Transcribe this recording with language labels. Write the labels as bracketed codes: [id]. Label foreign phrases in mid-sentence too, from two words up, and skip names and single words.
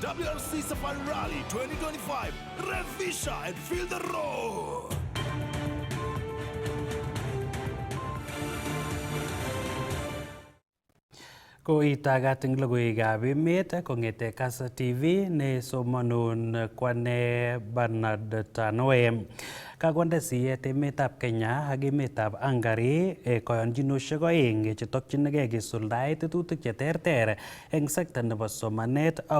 [en] DRC Safari Rally 2025. Revisha and feel the roar. [kln] Ko itagat ing logoiwekab emet kong'ete Kass TV ne somanun Kwane Bernard Tanoe. Kakonde siyet emetab Kenya ak emetab Hungary koyonjinoshek oeng chetokchinigei kisuldae tetutik cheterter eng sekta nebo somanet ak